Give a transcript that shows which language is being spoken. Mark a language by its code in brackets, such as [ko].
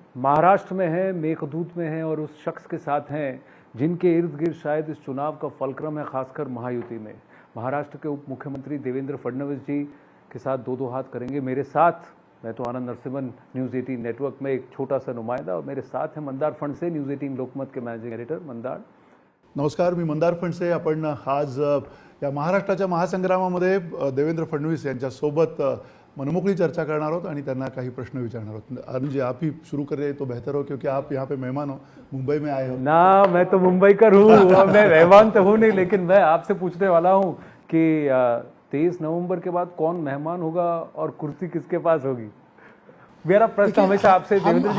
[hi] महाराष्ट्र में हैं, मेघदूत में हैं और उस शख्स के साथ हैं जिनके इर्द गिर्द शायद इस चुनाव का फलक्रम है, खासकर महायुति में। महाराष्ट्र के उप मुख्यमंत्री देवेंद्र फडणवीस जी के साथ दो दो हाथ करेंगे। मेरे साथ, मैं तो आनंद नरसिम्हन, न्यूज़ 18 नेटवर्क में एक छोटा सा नुमाइंदा, और मेरे साथ हैं मंदार फणसे, न्यूज़ 18 लोकमत के मॅनेजिंग एडिटर। मंदार, [mr] नमस्कार, मी मंदार फणसे। आपण आज या महाराष्ट्राच्या महासंग्रामामध्ये देवेंद्र फडणवीस यांच्यासोबत मनमोकळी चर्चा करणार आहोत आणि त्यांना काही प्रश्न विचारणार आहोत। [hi] अरुण जी, आप ही शुरू करें तो बेहतर हो, क्योंकि आप यहाँ पे मेहमान हो, मुंबई में आए हो। ना, मैं तो मुंबईकर हूँ, मैं मेहमान तो हूँ नहीं, लेकिन मैं आपसे पूछने वाला हूँ कि 23 नवंबर के बाद कौन मेहमान होगा और कुर्सी किसके पास होगी। मेरा प्रश्न हमेशा आपसे देवेंद्र जी।